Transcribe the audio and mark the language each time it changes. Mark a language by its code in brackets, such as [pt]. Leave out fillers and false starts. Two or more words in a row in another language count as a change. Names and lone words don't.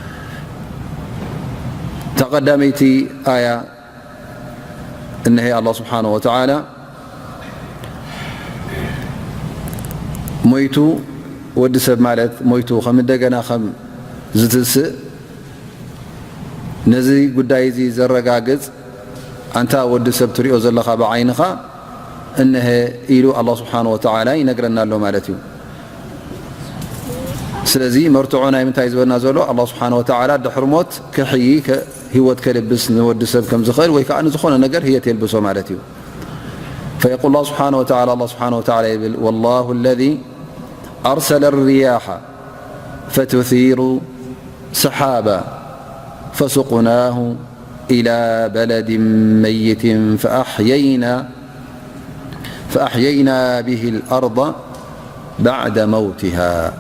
[ti] ተቐዳመይቲ ኣያ እነሄ [ar] الله سبحانه وتعالى [ti] ሞይቱ ወዲ ሰብ ማለት ሞይቱ ከም እንደገና ከም ዝትስእ ነዚ ጉዳይ እዚ ዘረጋግፅ አንታ ወዲ ሰብ ትሪኦ ዘለኻ ብዓይንኻ እነሄ ኢሉ [ar] الله سبحانه وتعالى [ti] ይነግረና ኣሎ ማለት እዩ። ስለዚ መርትዖ ናይ ምንታይ ዝበልና ዘሎ [ar] الله سبحانه وتعالى [ti] ድሕሪ ሞት ክሕይ ህይወት ከልብስ ንወዲ ሰብ ከም ዝኽእል ወይ ከዓ ንዝኾነ ነገር ህየት የልብሶ ማለት እዩ። [ar] فيقول الله سبحانه وتعالى الله سبحانه وتعالى يقول والله الذي أرسل الرياح فتثير سحابا فسقناه إلى بلد ميت فأحيينا به الأرض بعد موتها.